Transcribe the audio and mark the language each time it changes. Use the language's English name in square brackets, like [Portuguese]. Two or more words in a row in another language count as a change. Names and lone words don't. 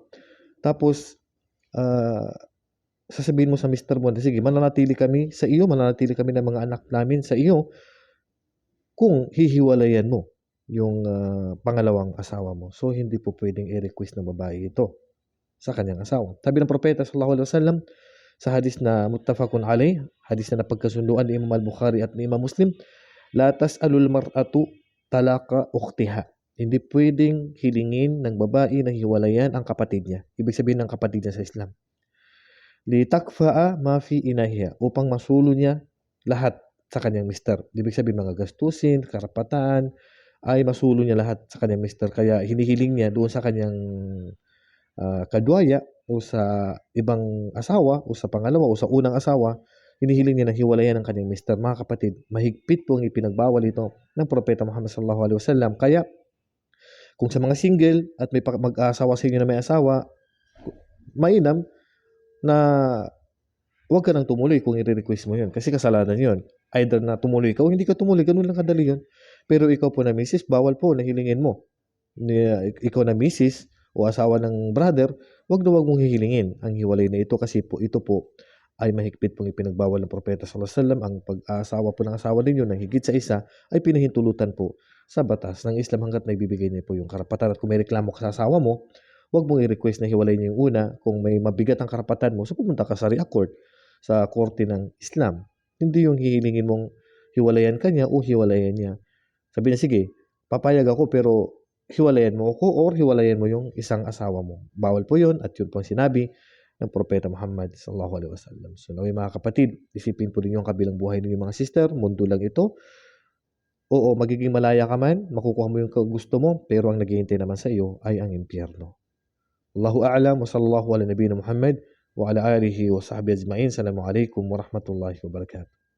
[Filipino] Tapos, sasabihin mo sa mister mo na, sige, mananatili kami sa iyo, mananatili kami ng mga anak namin sa iyo kung hihiwalayan mo yung pangalawang asawa mo. So, hindi po pwedeng i-request ng babae ito sa kanyang asawa. Sabi ng propeta [Arabic] صلى الله عليه وسلم [Filipino] sa hadis na [Arabic] متفق عليه, [Filipino] hadis na napagkasunduan ni Imam Al-Bukhari at ni Imam Muslim, [Arabic] لا تسأل المرأة طلاق أختها. [Filipino] Hindi pwedeng hilingin ng babae na hiwalayan ang kapatid niya. Ibig sabihin ng kapatid niya sa Islam. [Arabic] لتكفأ ما في إنائها, [Filipino] upang masulo niya lahat sa kanyang mister. Ibig sabihin mga gastusin, karapatan, ay masulo niya lahat sa kanyang mister. Kaya hinihiling niya doon sa kanyang kadwaya o sa ibang asawa o sa pangalawa o sa unang asawa, hinihiling niya na hiwalayan ang kanyang mister. Mga kapatid, mahigpit po ang ipinagbawal ito ng Propeta Muhammad [Arabic] صلى الله عليه وسلم. [Filipino] Kaya kung sa mga single at may mag-asawa sa inyo na may asawa, mainam na huwag ka nang tumuloy kung i-request mo yun. Kasi kasalanan yun. Either na tumuloy ka o hindi ka tumuloy, ganun lang kadali yun. Pero ikaw po na misis, bawal po na hilingin mo. Ikaw na misis o asawa ng brother, wag mong hihilingin ang hiwalay na ito kasi po ito po ay mahigpit pong ipinagbawal ng Propeta [Arabic] صلى الله عليه وسلم. [Filipino] Ang pag-aasawa po ng asawa ninyo ng higit sa isa ay pinahintulutan po sa batas ng Islam hanggat naibibigay niya po yung karapatan. At kung may reklamo ka sa asawa mo, wag mong i-request na hiwalay niya yung una. Kung may mabigat ang karapatan mo, so pumunta ka sa [English] Sharia court, [Filipino] sa korte ng Islam. Hindi yung hihilingin mong hiwalayan ka niya o hiwalayan niya. Sabi niya, sige, papayag ako pero hiwalayan mo ako or hiwalayan mo yung isang asawa mo. Bawal po yun at yun po ang sinabi ng Propeta Muhammad [Arabic] صلى الله عليه وسلم. [Filipino] So naway mga kapatid, isipin po ninyo ang kabilang buhay ninyo mga sister, mundo lang ito. Oo, magiging malaya ka man, makukuha mo yung gusto mo, pero ang naghihintay naman sa iyo ay ang impyerno. [Arabic] الله أعلم وصلى الله على نبينا محمد وعلى آله وصحبه أجمعين. السلام عليكم ورحمة الله وبركاته.